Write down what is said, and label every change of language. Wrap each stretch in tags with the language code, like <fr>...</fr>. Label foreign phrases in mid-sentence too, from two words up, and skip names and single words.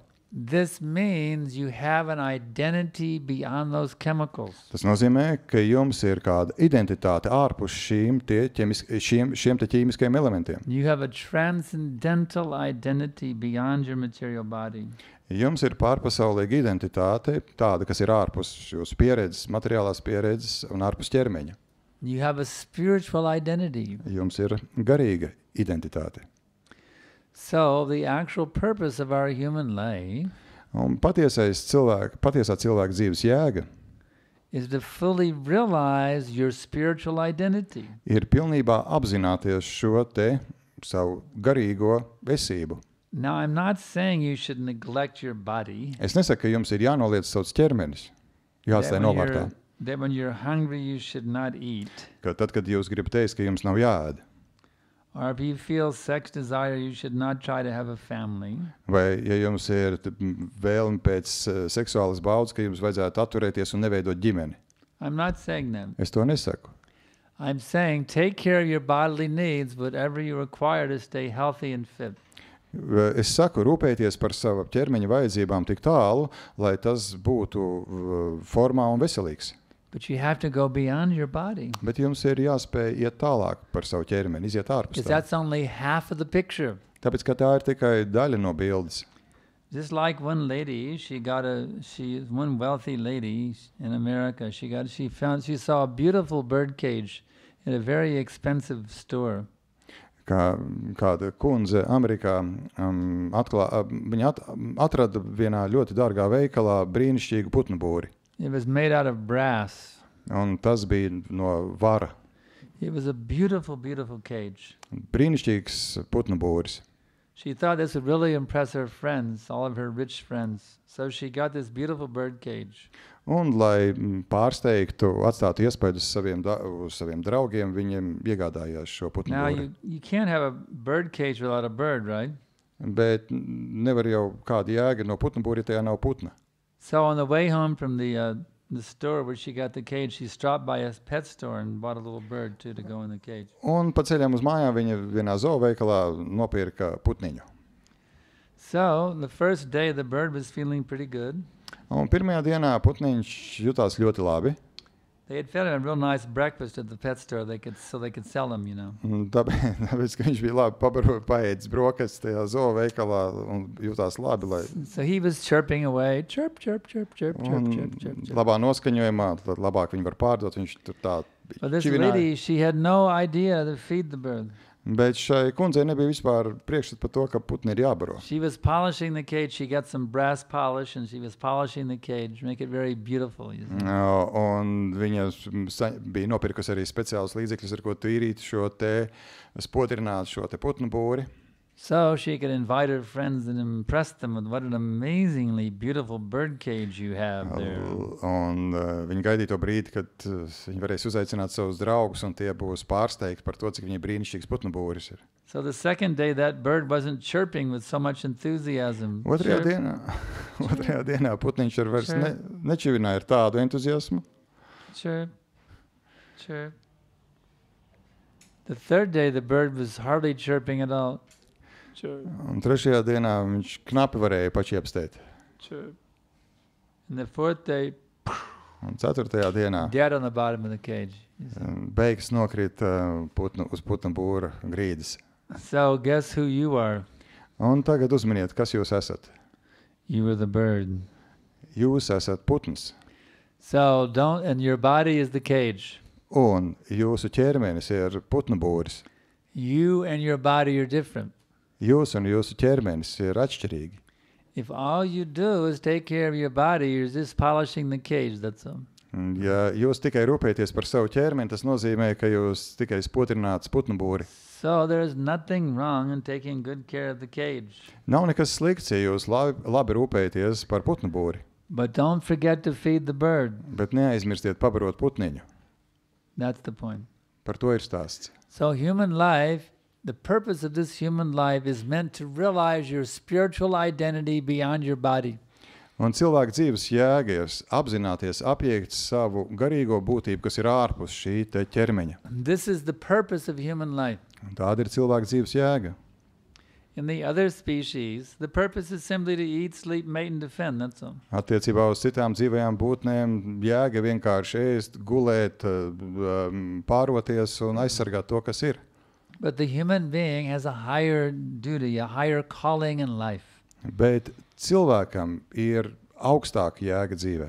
<en>This means you have an identity beyond those chemicals.</en> <lv>Tas nozīmē, ka jums ir kāda identitāte ārpus šiem te ķīmiskiem elementiem.</lv> <en>You have a transcendental identity beyond your material body.</en> <lv>Jums ir pārpasaulīga identitāte, tāda, kas ir ārpus jūsu pieredzes, materiālās pieredzes un ārpus ķermeņa.</lv> <en>You have a spiritual identity.</en> <lv>Jums ir garīga identitāte.</lv> <en>So the actual purpose of our human life</en> <lv>Un patiesā cilvēka dzīves jēga</lv> <en>is to fully realize your spiritual identity.</en> <lv>ir pilnībā apzināties šo te savu garīgo esību.</lv> <en>Now, I'm not saying you should neglect your body.</en> <lv>Es nesaku, ka jums ir jānoliec savs ķermenis, jāatstāj novārtā.</lv> <en>That when you're hungry, you should not eat.</en> <lv>Ka tad, kad jūs gribat teikt, ka jums nav jāēd,</lv> <en>Or if you feel sex desire, you should not try to have a family.</en> <lv>vai ja jums ir vēlme pēc seksuālas baudas, ka jums vajadzētu atturēties un neveidot ģimeni.</lv> <en>I'm not saying that.</en> <lv>Es to nesaku.</lv> <en>I'm saying take care of your bodily needs, whatever you require to stay healthy and fit.</en> <lv>Es saku, rūpēties par savu ķermeņa vajadzībām tik tālu, lai tas būtu formā un veselīgs.</lv> <en>But you have to go beyond your body.</en> <lv>Bet jums ir jāspēj iet tālāk par savu ķermeni, iziet ārpus</lv> <en>Because</en> <lv>tā.</lv> <en>that's only half of the picture.</en> <lv>Tāpēc, ka tā ir tikai daļa no bildes.</lv> <en>Just like one lady, one wealthy lady in America. She saw a beautiful bird cage at a very expensive store.</en> <lv>Kāda kundze Amerikā viņa atrada vienā ļoti dārgā veikalā brīnišķīgu putnu būri.</lv> <en>It was made out of brass.</en> <lv>Un tas bija no vara.</lv> <en>It was a beautiful, beautiful cage.</en> <lv>Brīnišķīgs putnu būris.</lv> <en>She thought this would really impress her friends, all of her rich friends. So she got this beautiful bird cage.</en> <lv>Un, lai pārsteigtu, atstātu iespēju uz saviem draugiem, viņiem iegādājās šo putnu</lv> <en>Now,</en> <lv>būri.</lv> <en>you can't have a bird cage without a bird, right?</en> <lv>Bet nevar jau kāda jēga no putnu būri, ja tajā nav putna.</lv> <en>So on the way home from the store where she got the cage, she stopped by a pet store and bought a little bird too to go in the cage.</en> <lv>Un pa ceļam uz mājām viņa vienā zooveikalā nopirka putniņu.</lv> <en>So the first day the bird was feeling pretty good.</en> <lv>Un pirmajā dienā putniņš jutās ļoti labi.</lv> <en>They had fed him a real nice breakfast at the pet store. So they could sell him,</en> <lv>Tāpēc, ka viņš bija labi paēdis brokastis tajā zooveikalā un jutās labi.</lv> <en>So he was chirping away. Chirp, chirp, chirp, chirp, chirp, chirp, chirp, chirp.</en> <lv>Labā noskaņojumā, tad labāk viņu var pārdot. Viņš tur tā</lv> <en>But this</en> <lv>čivināja.</lv> <en>lady, she had no idea to feed the bird.</en> <lv>Bet šai kundzei nebija vispār priekšstats par to, ka putni ir jābaro.</lv> <en>She was polishing the cage. She got some brass polish and she was polishing the cage, make it very beautiful.</en> <lv>Un viņa bija nopirkusi arī speciālus līdzekļus, ar ko tīrīt šo te spodrināt šo te putnu būri.</lv> <en>So she could invite her friends and impress them with what an amazingly beautiful bird cage you have there.</en> <lv>Un viņa gaidīja to brīdi, kad viņa varēs uzaicināt savus draugus, un tie būs pārsteigti par to, cik viņa brīnišķīgs putnu būris ir.</lv> <en>So the second day that bird wasn't chirping with so much enthusiasm.</en> <lv>Otrajā dienā putniņš ar vairs nečivināja ar tādu entuziasmu.</lv> <en>Chirp, chirp. The third day the bird was hardly chirping at all. Chirp,</en> <lv>Un trešajā dienā viņš knapi varēja pačiepstēt.</lv> <en>chirp. And the fourth day,</en> <lv>Un ceturtajā dienā</lv> <en>dead on the bottom of the cage.</en> <lv>beigas nokrīt uz putnu būra grīdas.</lv> <en>So guess who you are?</en> <lv>Un tagad uzminiet, kas jūs esat.</lv> <en>You are the bird.</en> <lv>Jūs esat putns.</lv> <en>So and your body is the cage.</en> <lv>Un jūsu ķermenis ir putnu būris.</lv> <en>You and your body are different.</en> <lv>Jūs un jūsu ķermenis ir atšķirīgi.</lv> <en>If all you do is take care of your body, you're just polishing the cage, that's all.</en> <lv>Un ja jūs tikai rūpēties par savu ķermeni, tas nozīmē, ka jūs tikai spodrināt putnu būri.</lv> <en>So there's nothing wrong in taking good care of the cage.</en> <lv>Nav nekas slikts, ja jūs labi rūpēties par putnu būri.</lv> <en>But don't forget to feed the bird.</en> <lv>Bet neaizmirstiet pabarot putniņu.</lv> <en>That's the point.</en> <lv>Par to ir stāsts.</lv> <en>So human life, the purpose of this human life is meant to realize your spiritual identity beyond your body.</en> <lv>Un cilvēka dzīves jēga ir apzināties, apiekt savu garīgo būtību, kas ir ārpus šī te ķermeņa.</lv> <en>This is the purpose of human life.</en> <lv>Un tāda ir cilvēka dzīves jēga.</lv> <en>In the other species, the purpose is simply to eat, sleep, mate, and defend, that's all.</en> <lv>Attiecībā uz citām dzīvajām būtnēm jēga vienkārši ēst, gulēt, pāroties un aizsargāt to, kas ir.</lv> <en>But the human being has a higher duty, a higher calling in life.</en> <lv>Bet cilvēkam ir augstāka jēga dzīvē.</lv>